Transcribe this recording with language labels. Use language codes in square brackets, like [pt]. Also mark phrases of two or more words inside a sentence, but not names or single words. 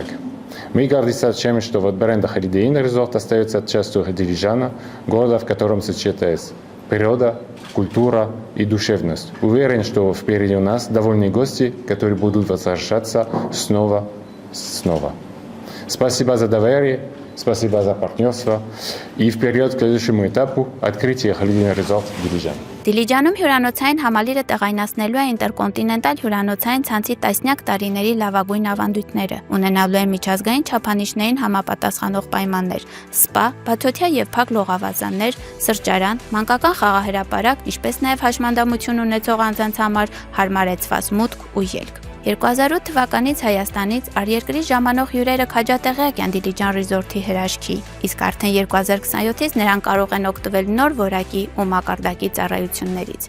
[ru] Мы гордимся тем, что бренд Holiday Inn Resort остается частью Дилижана, города, в котором сочетается природа, культура и душевность. Уверен, что впереди у нас довольные гости, которые будут возвращаться снова. Спасибо за доверие, спасибо за партнерство и вперед к следующему этапу открытия Holiday Inn Resort Дилижан. [hy] Դիլիջանում հյուրանոցային համալիրը տեղայնացնելու է ինտերկոնտինենտալ հյուրանոցային ցանցի տասնյակ տարիների լավագույն ավանդույթները, ունենալու է միջազգային չափանիշներին համապատասխանող պայմաններ, սպա, բացօթյա եւ փակ լողավազաններ, սրճարան, մանկական խաղահրապարակ, ինչպես նաեւ հաշմանդամություն ունեցող անձանց համար հարմարեցված մուտք ու ելք։ 2008 թվականից Հայաստանից առերկրի ժամանող հյուրերը քաջատեղյակ են Դիլիջան ռիզորտի հրաշքի, իսկ արդեն 2027-ից նրանք կարող են օգտվել նոր որակի ու մակարդակի ծառայություններից։